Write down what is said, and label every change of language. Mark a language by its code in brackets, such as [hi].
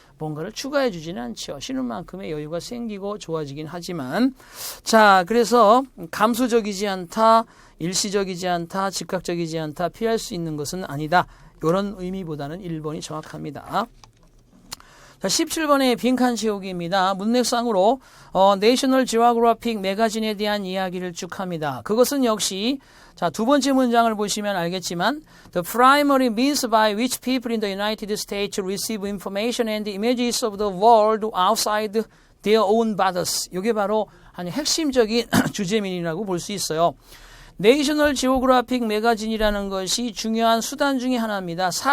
[ko] 뭔가를 추가해 주지는 않죠. 쉬는 만큼의 여유가 생기고 좋아지긴 하지만 자 그래서 감소적이지 않다 일시적이지 않다 즉각적이지 않다 피할 수 있는 것은 아니다. 이런 의미보다는 1번이 정확합니다. 자, 17번의 빈칸 채우기입니다. 문맥상으로 내셔널 지오그래픽 매거진에 대한 이야기를 쭉 합니다. 그것은 역시 자, 두 번째 문장을 보시면 알겠지만 [en] The primary means by which people in the United States receive information and images of the world outside their own borders. [ko] 이게 바로 한 핵심적인 주제민이라고 볼 수 있어요. 내셔널 지오그래픽 매거진이라는 것이 중요한 수단 중에 하나입니다.